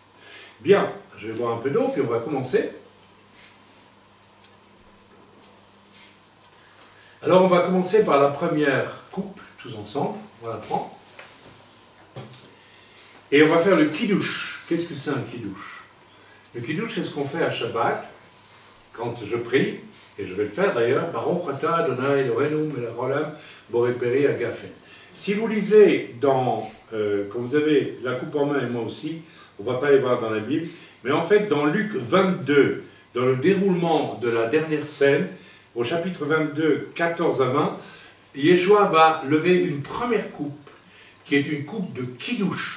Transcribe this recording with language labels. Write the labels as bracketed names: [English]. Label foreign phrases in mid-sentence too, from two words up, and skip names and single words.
[French] Bien, je vais boire un peu d'eau, puis on va commencer. Alors on va commencer par la première coupe, tous ensemble, on va la prendre. Et on va faire le kiddush. Qu'est-ce que c'est un kiddush? Le kiddush, c'est ce qu'on fait à Shabbat, quand je prie, et je vais le faire d'ailleurs, [Hebrew] ברוך אתה אדוני אלוהינו מלך העולם בורא פרי הגפן. [French] Si vous lisez dans, quand vous avez la coupe en main et moi aussi, on ne va pas les voir dans la Bible, mais en fait dans Luc 22, dans le déroulement de la dernière scène, au chapitre 22, 14 à 20, Yeshua va lever une première coupe, qui est une coupe de kiddush.